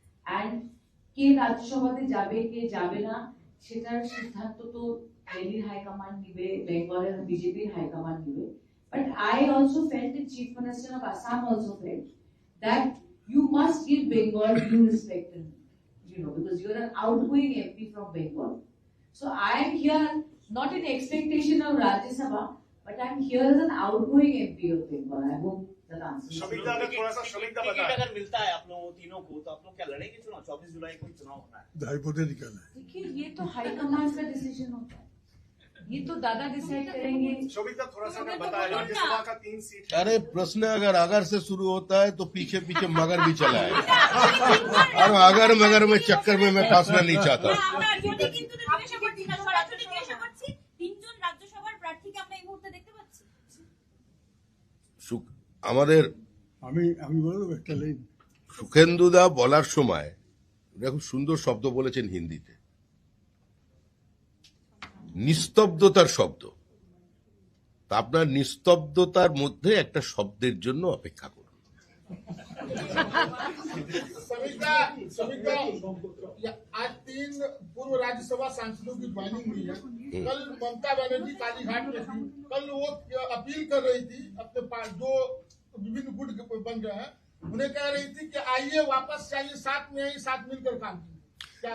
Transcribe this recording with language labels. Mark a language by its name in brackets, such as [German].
[Bangla] And কে রাজ্যসভাতে যাবে কে যাবে না সেটার সিদ্ধান্ত তো দিল্লির হাইকমান্ড নিবে, বেঙ্গলের বিজেপির হাইকমান্ড নিবে। [English] But I also felt, the Chief Minister of Assam also felt, that you must give Bengal due respect, and, because you are an outgoing MP from Bengal. So I am here not in expectation of Rajya Sabha, but I am here as an outgoing MP of Bengal. I hope that answers. [Hindi] Shamikda, थोड़ा सा Shamikda ticket बताएं। अगर मिलता है आप लोगों तीनों को, तो आप लोग क्या लड़ेंगे चुनाव? 24 जुलाई को चुनाव होना है। हाइपोथेटिकल है। देखिए, ये तो हाईकमांड का डिसीजन होता है, ये तो दादा डिसाइड करेंगे। शोभिता थोड़ा सा बताएं, राज्यसभा का 3 सीट है। अरे प्रश्न अगर से शुरू होता है तो पीछे पीछे मगर भी चला है, और अगर मगर में चक्कर में मैं फंसना नहीं चाहता। [Bangla] আমরা যদি কিন্তু জিজ্ঞাসা করছি না, সরাসরি জিজ্ঞাসা করছি, 3 জন রাজ্যসভার প্রার্থীকে আমরা এই মুহূর্তে দেখতে পাচ্ছি। আমাদের আমি বলে দেবো একটা লাইন। সুখেন্দুদা বলার সময় খুব সুন্দর শব্দ বলেছেন হিন্দিতে, নিস্তব্ধতার শব্দ। তা আপনার নিস্তব্ধতার মধ্যে একটা শব্দের জন্য অপেক্ষা করুন। [Hindi] आज 3 पूर्व राज्यसभा सांसदों की ज्वाइनिंग हुई है। कल ममता बनर्जी कालीघाट में थी, कल वो अपील कर रही थी अपने पास जो विभिन्न गुट बन गए हैं, उन्हें कह रही थी कि आइए वापस जाइए, साथ में आइए, साथ मिलकर काम कीजिए।